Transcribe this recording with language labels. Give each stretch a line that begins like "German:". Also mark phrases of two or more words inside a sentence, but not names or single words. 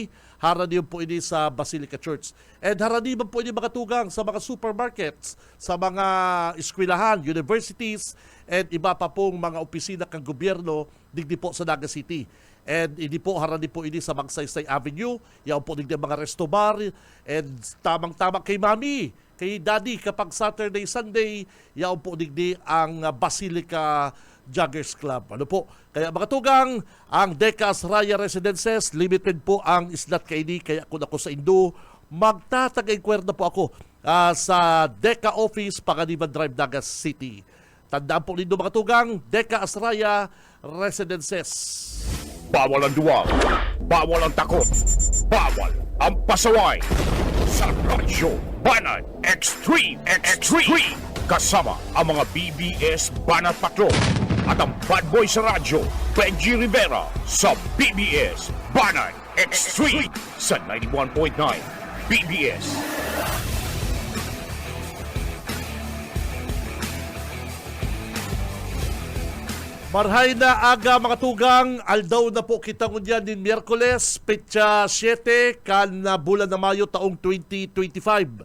Bikol: Haraniyon po ini sa Basilica Church. And haraniyon po ini mga tugang sa mga supermarkets, sa mga eskwelahan, universities, and iba pa pong mga opisina kang gobyerno digdi po sa Naga City. And hindi po harani po ini sa Magsaysay Avenue. Yan po digdi mga resto bar. And tamang-tama kay Mami, kay Daddy kapag
English: Saturday, Sunday,
Bikol: yan po digdi ang Basilica Joggers Club. Ano po? Kaya mga tugang, ang Deka Asraya Residences, limited po ang islat kaini. Kaya kung ako sa Indo, magtatag-inquire na po ako sa Deka Office, Panganiban Drive, Naga City. Tandaan po nindo mga tugang, Deka Asraya Residences.
Filipino: Bawal ang duwag, bawal ang takot, bawal ang pasaway. Sa Radyo Banat Extreme. Kasama ang mga BBS Banat Patrol at ang
English: bad boy
Filipino: sa radyo, Benji Rivera sa BBS Banat Extreme sa 91.9 BBS.
Bikol: Marhay na aga mga tugang, aldaw na po kita ngunyan din Miyerkules, petsa 7, kan na bulan na Mayo taong 2025.